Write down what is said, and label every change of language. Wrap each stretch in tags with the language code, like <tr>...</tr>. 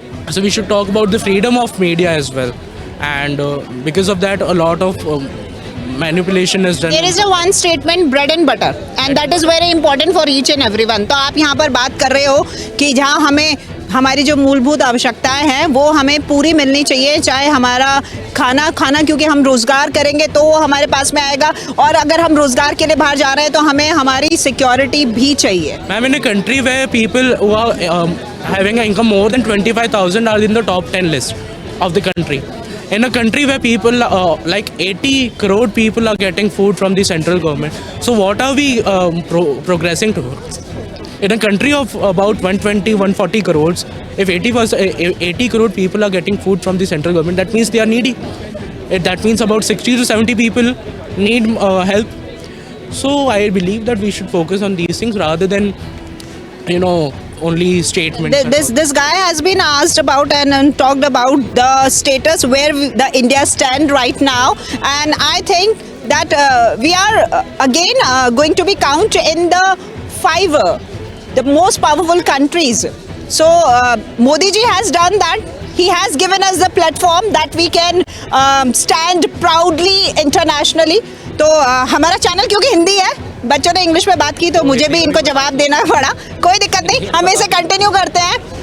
<en>So we should talk about the freedom of media as well, and because of that a lot of manipulation is done. There is a one statement, bread and butter, and that is very important for each and everyone.</en> <hi>तो आप यहाँ पर बात कर रहे हो कि जहाँ हमें हमारी जो मूलभूत आवश्यकताएं हैं वो हमें पूरी मिलनी चाहिए, चाहे हमारा खाना क्योंकि हम रोज़गार करेंगे तो वो हमारे पास में आएगा, और अगर हम रोज़गार के लिए बाहर जा रहे हैं तो हमें हमारी सिक्योरिटी भी चाहिए।</hi> <en>Ma'am, in a country where people who are having an income more than 25,000 are in the top 10 list of the country. In a country where people, like 80 crore people are getting food from the central government. So what are we progressing towards? In a country of about 120-140 crores, if 80 crore people are getting food from the central government, that means they are needy. That means about 60 to 70 people need help. So I believe that we should focus on these things rather than, only statements. This guy has been asked about and talked about the status where the India stand right now, and I think that we are again going to be counted in the 5 the most powerful countries. So Modi ji has done that. He has given us the platform that we can stand proudly internationally.</en> <hi>तो हमारा channel क्योंकि हिंदी है, बच्चों ने English में बात की तो मुझे भी इनको जवाब देना पड़ा, कोई दिक्कत नहीं, हम इसे कंटिन्यू करते हैं।</hi>